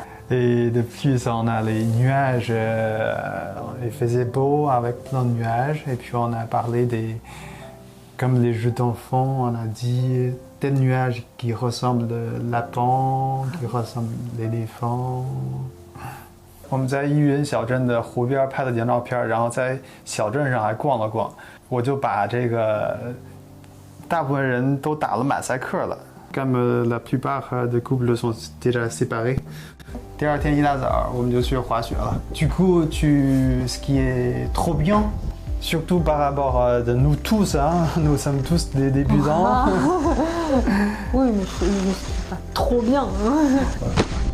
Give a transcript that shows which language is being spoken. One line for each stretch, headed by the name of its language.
French: Et depuis ça, on a les nuages, il faisait beau avec plein de nuages, et puis on a parlé comme les jeux d'enfants, on a dit des nuages qui ressemblent au lapin, qui ressemblent à l'éléphant.
Chinese: 我们在依云小镇的湖边拍了几张照片，然后在小镇上还逛了逛。我就把这个大部分人都打了马赛克了，
French: comme la plupart des couples sont déjà séparés。
Chinese: 第二天一大早，我们就去滑雪了。
French: Du coup, ce qui est trop bien, surtout par rapport de nous tous, hein, nous sommes tous des débutants. Oui, mais c'est pas trop bien. Hein.